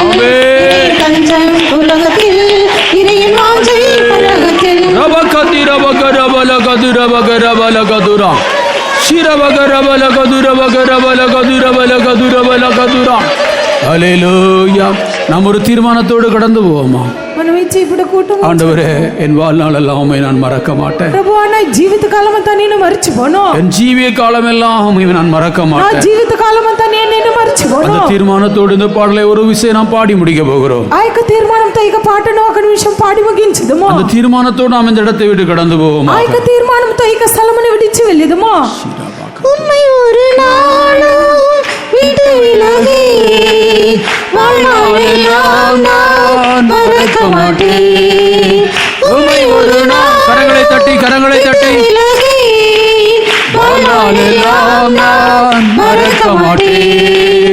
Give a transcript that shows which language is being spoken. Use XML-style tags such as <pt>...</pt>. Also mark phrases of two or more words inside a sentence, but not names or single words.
<ta>நீரே என் தஞ்சம் பூலோகத்தில், நீரே என் வாஞ்சை பரலோகத்தில். ஹல்லேலூயா. நாம் ஒரு தீர்மானத்தோடு கடந்து போவோமா?</ta> <te>మనం ఇచ్చి ఇప్పుడు కూటమి.</te> <ta>ஆண்டவரே, என் வாழ்நாள் எல்லாம் உம்மை நான் மறக்க மாட்டேன்.</ta> <te>ప్రభువా నా జీవిత కాలం అంతా నేను మర్చిపోను.</te> <ta>என் ஜீவிய காலம் எல்லாம் உம்மை நான் மறக்க</ta> <te>నా</te> <ta>மாட்டேன்.</ta> <te>జీవిత కాలం అంతా నేను నిన్ను మర్చిపోను.</te> <ta>அந்த தீர்மானத்தோடு இந்த பாடலை ஒரு விஷயம் நாம் பாடி முடிக்க போகிறோம்.</ta> <te>ఆ యొక్క తీర్మానంతో ఇక పాటను ఒక నిమిషం పాడి ముగించుదము.</te> <ta>அந்த தீர்மானத்தோடு நாம் இந்த இடத்தை விட்டு கடந்து போவோமா?</ta> <te>ఆ యొక్క తీర్మానంతో ఇక స్థలమును విడిచి వెళ్ళేదము.</te> <ta>உம்மை ஒரு நாளும் விட்டு விலகேன், வாழ்நாளெல்லாம் நான் மறக்க மாட்டேன். உம்மை ஒரு நாள் கரங்களை தட்டி விலகேன், வாழ்நாளெல்லாம் நான் மறக்க மாட்டேன்.</ta>